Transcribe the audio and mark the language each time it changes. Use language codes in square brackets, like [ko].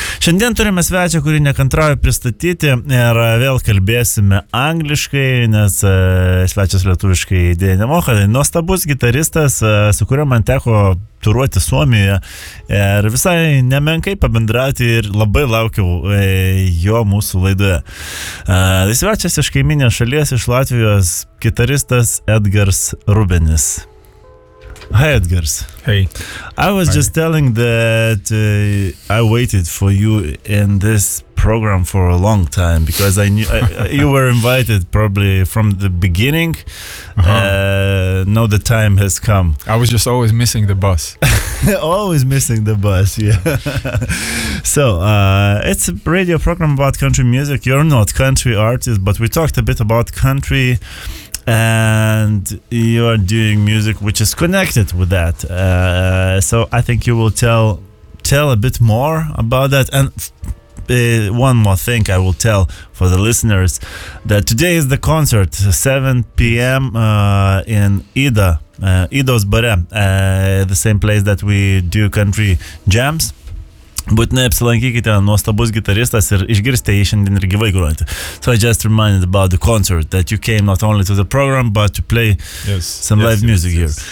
[lt] Šiandien turime svečią, kurį nekantrauju pristatyti ir vėl kalbėsime angliškai, nes svečias lietuviškai idėja nemoka, tai nuostabus gitaris, su kuriuo man teko turuoti Suomijoje ir visai nemenkai pabendrauti ir labai laukiau jo mūsų laidoje. Jis svečias iš kaiminės šalies, iš Latvijos, gitaristas Edgars Rubenis. [en] Hi, Edgars. Hey. I was just telling that I waited for you in this program for a long time because I knew you were invited probably from the beginning. Now the time has come. I was just always missing the bus. Always missing the bus, yeah. So, it's a radio program about country music. You're not country artist, but we talked a bit about country. And you are doing music which is connected with that. So I think you will tell a bit more about that. And one more thing I will tell for the listeners, that today is the concert, 7 p.m. In Ida, Ido's Bare, the same place that we do country jams. [lt] Būtinai apsilankykite, nuostabus gitaristas ir išgirsite jį šiandien ir gyvai grojantį. [en] So I just reminded about the concert that you came not only to the program, but to play some live music here.